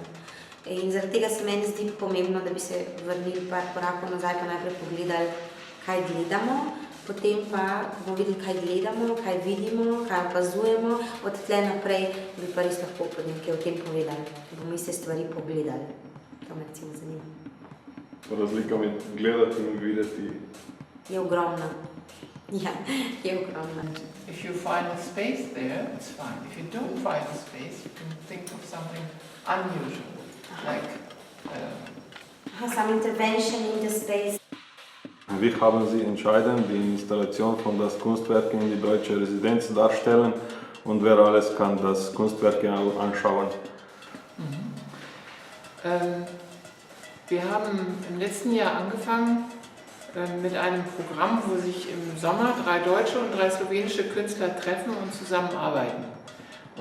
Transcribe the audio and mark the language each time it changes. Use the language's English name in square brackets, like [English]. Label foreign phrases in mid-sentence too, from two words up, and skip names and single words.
[Slovenian] In zaradi tega se meni zdi pomembno, da bi se vrnili par korakov nazaj, pa najprej pogledali, kaj gledamo, potem pa bomo videli, kaj gledamo, kaj vidimo, kaj opazujemo, od tle naprej bi pa res lahko nekaj o tem povedali, da bomo iste stvari pogledali. To me recimo zanima. Razlika med gledati in videti je ogromna. Ja, je ogromna. [English] If you find a space there, it's fine. If you don't find a space, you can think of something unusual, like some intervention in the space. [German] Wie haben Sie entschieden, die Installation von das Kunstwerk in die Deutsche Residenz darstellen und wer alles kann das Kunstwerk anschauen? Wir haben im letzten Jahr angefangen mit einem Programm, wo sich im Sommer 3 deutsche und 3 slowenische Künstler treffen und zusammenarbeiten.